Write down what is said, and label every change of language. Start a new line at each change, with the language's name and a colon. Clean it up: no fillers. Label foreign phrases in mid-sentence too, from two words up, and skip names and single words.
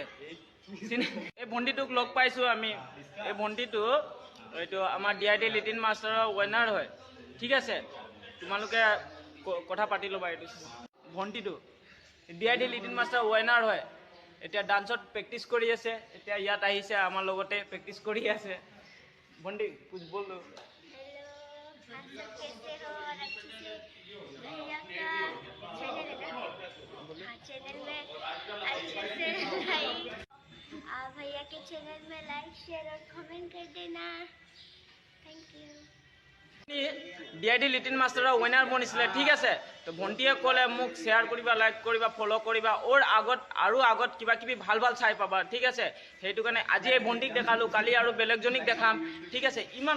Assamese: এই ভণ্টিটোক লগ পাইছোঁ আমি। এই ভণ্টিটো এইটো আমাৰ DID লিটিন মাষ্টাৰৰ উইনাৰ হয়। ঠিক আছে, তোমালোকে কথা পাতি ল'বা। এইটো ভণ্টিটো DID লিটিন মাষ্টাৰ উইনাৰ হয়। এতিয়া ডান্সত প্ৰেক্টিচ কৰি আছে, এতিয়া ইয়াত আহিছে আমাৰ লগতে প্ৰেক্টিচ কৰি আছে। ভণ্টি
Hindi: कुछ बोल दो। हेलो, आप सब कैसे हो? और अच्छे से भैया का चैनल है ना? हाँ, चैनल में अच्छे से लाइक, भैया के चैनल में
English: like share
Hindi: और कमेंट कर देना।
English: thank you.
Assamese: DID লিটিন মাষ্টাৰৰ উইনাৰ বনিছিলে। ঠিক আছে, তো ভণ্টিয়ে ক'লে মোক শ্বেয়াৰ কৰিবা, লাইক কৰিবা, ফ'ল' কৰিবা, ওৰ আগত আৰু আগত কিবা কিবি ভাল ভাল চাই পাবা। ঠিক আছে, সেইটো কাৰণে আজি এই ভণ্টিক দেখালোঁ, কালি আৰু বেলেগজনীক দেখাম। ঠিক আছে, ইমান